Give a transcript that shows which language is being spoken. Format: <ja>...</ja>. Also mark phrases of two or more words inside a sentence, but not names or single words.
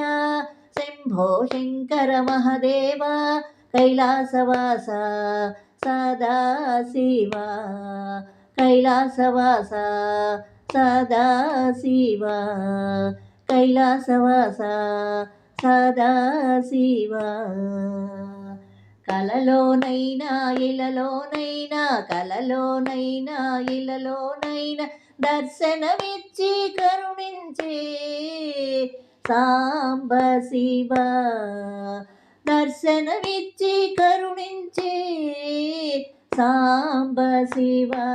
<sa>शम्भो शङ्कर महदेव कैलासवास सदा शिव। कैलासवास सदा शिव। कैलासवास सदा शिव।</sa> <te>కలలోనైనా ఇలలోనైనా కలలోనైనా ఇలలోనైనా దర్శనమిచ్చి కరుణించే సాంబ శివ। దర్శనమిచ్చి కరుణించే సాంబ శివ।</te>